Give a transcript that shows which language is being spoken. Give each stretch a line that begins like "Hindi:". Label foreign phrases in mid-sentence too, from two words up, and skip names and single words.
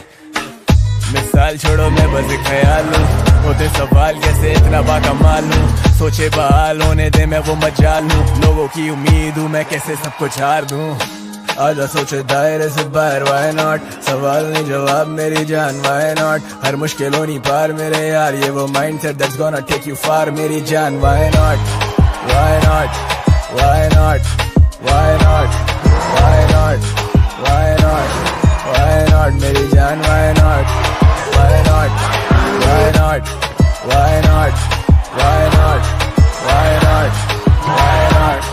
Hindi: मिसाल छोड़ो मैं बस एक ख्याल लूं, होते सवाल कैसे इतना बाकमाल लूं। सोचे बहाल होने दे मैं वो मजाल लूं, लोगों की उम्मीद हूँ मैं कैसे सब कुछ हार दूं। आजा सोचे दायरे से बाहर।
English: Why not?
Hindi: सवाल नहीं जवाब मेरी जान।
English: Why not?
Hindi: हर मुश्किल होनी पार मेरे यार, ये वो
English: mindset that's gonna take you far
Hindi: मेरी जान।
English: Why not? Why not? Why not? Why not? Why not? Why not? Why not
Hindi: मेरी जान?
English: Why not? Why not? Why not? Why not? Why not? Why not? Why not?